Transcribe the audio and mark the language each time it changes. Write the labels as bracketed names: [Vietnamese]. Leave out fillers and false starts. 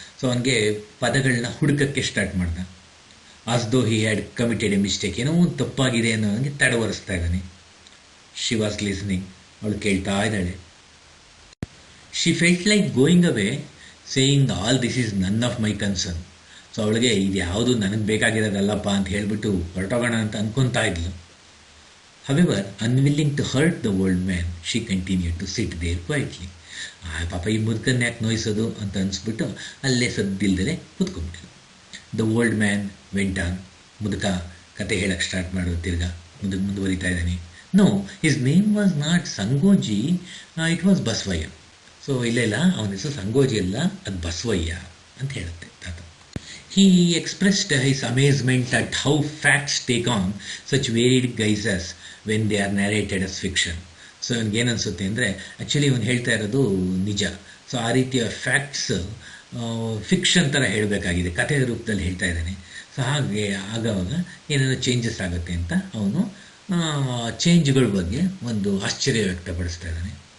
[Kannada] So ಅವನಿಗೆ ಪದಗಳನ್ನ ಹುಡುಕಕ್ಕೆ start ಮಾಡ್ದ. [English] as though he had committed a mistake, [Kannada] ಏನೋ ಒಂದು ತಪ್ಪಾಗಿದೆ ಅನ್ನೋ ನನಗೆ ತಡವರಿಸ್ತಾ ಇದ್ದಾನೆ. [English] she was listening, [Kannada] ಅವಳು ಕೇಳ್ತಾ ಇದ್ದಾಳೆ. [English] She felt like going away, saying all this is none of my concern. [Kannada] So ಅವಳಿಗೆ ಇದು ಯಾವುದು ನನಗೆ ಬೇಕಾಗಿರೋದಲ್ಲಪ್ಪ ಅಂತ ಹೇಳಿಬಿಟ್ಟು ಹೊರಟೋಗೋಣ ಅಂತ ಅನ್ಕೊತಾ ಇದ್ಲು. [English] However, unwilling to hurt the old man, she continued to sit there quietly. [Kannada] ಪಾಪ ಈ ಮುದುಕನ್ನ ಯಾಕೆ ನೋಯಿಸೋದು ಅಂತ ಅನಿಸ್ಬಿಟ್ಟು ಅಲ್ಲೇ ಸದ್ದಿಲ್ದಲೇ ಕೂತ್ಕೊಂಡ್ಬಿಟ್ಲು. [English] The old man went on. [Kannada] ಮುದುಕ ಕತೆ ಹೇಳಕ್ಕೆ ಸ್ಟಾರ್ಟ್ ಮಾಡೋದು, ತಿರ್ಗಾ ಮುಂದುವರಿತಾ ಇದ್ದಾನೆ. [English] No, his name was not Sangoji, it was Basavayya. [Kannada] So ಇಲ್ಲ ಅವನ ಹೆಸರು ಸಂಗೋಜಿ ಅಲ್ಲ, ಅದು ಬಸವಯ್ಯ ಅಂತ ಹೇಳುತ್ತೆ ತಾತ. [English] He expressed his amazement at how facts take on such varied guises when they are narrated as fiction. [Kannada] So ಇವನಿಗೇನು ಅನಿಸುತ್ತೆ ಅಂದರೆ, ಆ್ಯಕ್ಚುಲಿ ಇವನು ಹೇಳ್ತಾ ಇರೋದು ನಿಜ. ಸೊ ಆ ರೀತಿಯ ಫ್ಯಾಕ್ಟ್ಸ್ ಫಿಕ್ಷನ್ ಥರ ಹೇಳಬೇಕಾಗಿದೆ, ಕಥೆಯ ರೂಪದಲ್ಲಿ ಹೇಳ್ತಾ ಇದ್ದಾನೆ. ಸೊ ಹಾಗೆ ಆಗಾಗ ಏನೇನೋ ಚೇಂಜಸ್ ಆಗುತ್ತೆ ಅಂತ ಅವನು ಚೇಂಜ್ಗಳ ಬಗ್ಗೆ ಒಂದು ಆಶ್ಚರ್ಯ ವ್ಯಕ್ತಪಡಿಸ್ತಾ ಇದ್ದಾನೆ.